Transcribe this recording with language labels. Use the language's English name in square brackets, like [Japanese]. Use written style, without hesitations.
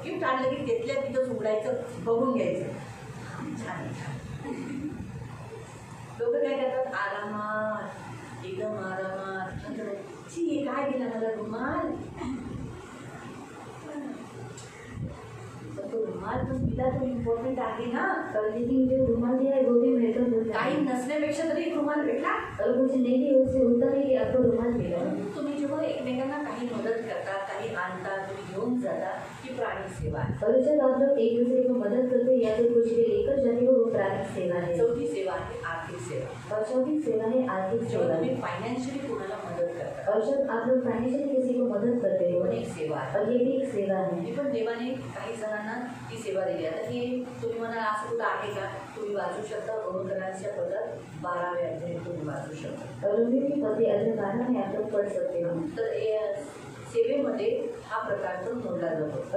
[Marathi] Gift आणलं की तिथल्या तिथंच उघडायचं बघून घ्यायचं. छान आहे. लोक काय करतात आरामात एकदम आरामात ची काय दिला मला रुमाल. तो रुमाल पण दिला तो इम्पॉर्टंट आहे ना. [Hindi] और लेकिन जो रुमाल दिया है वो भी महत्वपूर्ण होता है. [Marathi] काही नसण्यापेक्षा तरी एक रुमाल भेटला. [Hindi] और कुछ नहीं भी उससे होता है कि आपको रुमाल मिला. [Marathi] तुम्ही जेव्हा एकमेकांना काही मदत करता काही आणता तुम्ही घेऊन जाता ही प्राणिक सेवा आहे. [Hindi] और जब आप लोग एक दूसरे को मदद करते हैं या फिर कुछ भी लेकर जाते हो वो प्राणिक सेवा है. [Marathi] चौथी सेवा आहे आर्थिक सेवा. [Hindi] और चौथी सेवा है आर्थिक [Marathi] जेव्हा [Hindi] सेवा. [Marathi] तुम्ही फायनान्शियली कोणाला मदत करता [Hindi] और जब आप लोग फाइनेंशियली किसी को मदद करते हो [Marathi] पण एक सेवा आहे. [Hindi] और ये भी एक सेवा है। [Marathi] ही पण देवाने काही जणांना ती सेवा दिली. आता ही तुम्ही म्हणाल असं कुठं आहे का? तुम्ही वाचू शकता रोमकरांच्या पत्रात 12 अध्याय तुम्ही वाचू शकता. [Hindi] रोमी की पत्री अध्याय 12 में आप लोग पढ़ सकते हो. [Marathi] तर सेवेमध्ये हा प्रकार तो मोडला जातो.